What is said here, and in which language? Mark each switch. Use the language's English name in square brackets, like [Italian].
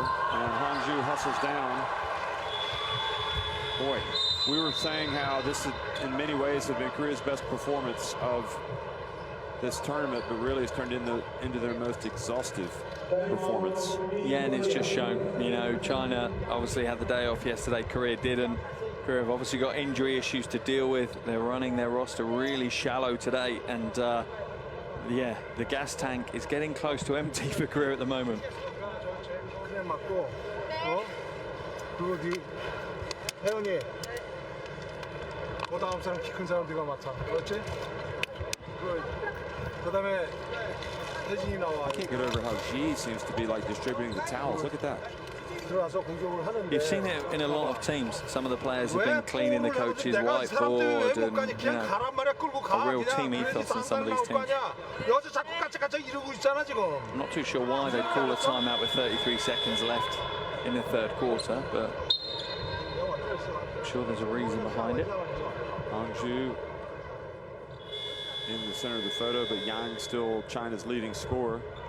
[English] And Hangzhou hustles down. Boy, we were saying how this, in many ways, have been Korea's best performance of this tournament, but really has turned into their most exhaustive performance. Yeah, and it's just shown. You know, China obviously had the day off yesterday. Korea didn't. Korea have obviously got injury issues to deal with. They're running their roster really shallow today, and yeah, the gas tank is getting close to empty for Korea at the moment. [Korean] 그냥 맞고, 그리고 혜연이, 그 다음 사람 키 큰 사람 네가 맞춰, 그렇지? 그다음에 혜진이 나와. [English] I can't get over how Xi seems to be like distributing the towels. Look at that. [Korean] 들어와서 공격을 하는데. [English] You've seen it in a lot of teams. Some of the players have been cleaning the coach's whiteboard, and you know, a real team ethos in some of these teams. [Korean] 여기서 자꾸 까짝까짝 이러고 있잖아 지금. [English] I'm not too sure why they'd call a timeout with 33 seconds left in the third quarter, but I'm sure there's a reason behind it. Hangzhou in the center of the photo, but Yang still China's leading scorer.